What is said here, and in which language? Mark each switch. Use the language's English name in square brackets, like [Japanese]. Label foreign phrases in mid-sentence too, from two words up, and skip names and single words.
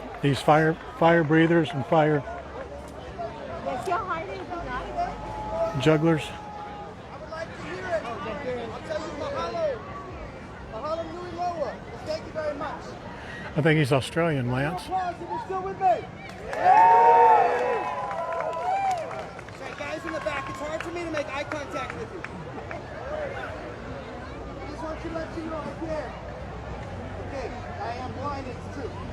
[English] These fire breathers and fire jugglers. I would like to hear it. I'll tell you mahalo. [Hawaiian] Mahalo nui loa. [English] Thank you very much. I think he's Australian, Lance. Applause if you're still with me. Sorry, guys in the back, it's hard for me to make eye contact with you. I just want to let you know I care. Okay, I am blind, it's true.